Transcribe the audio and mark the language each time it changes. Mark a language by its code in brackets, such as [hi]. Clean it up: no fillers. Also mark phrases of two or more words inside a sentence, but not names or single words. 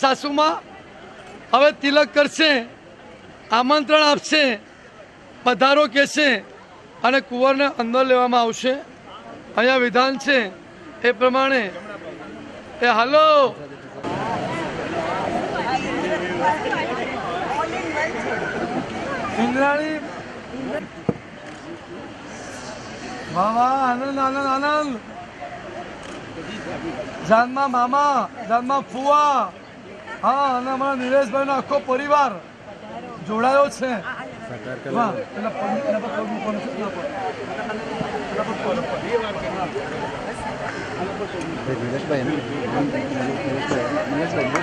[gu] સાસુમા હવે તિલક કરશે, આમંત્રણ આપશે, પધારો કહેશે અને કુંવરને અંદર લેવામાં આવશે। અહીંયા વિધાન છે એ પ્રમાણે એ હાલો ઇન્દ્રાણી મામા આનંદ આનંદ આનંદ જાનમાં મામા જાનમાં ફુઆ હા અને અમારા નિલેશભાઈનો આખો પરિવાર જોડાયો છે। વાહ એના પર પગ મૂકવાનો છે ના પર નિલેશભાઈ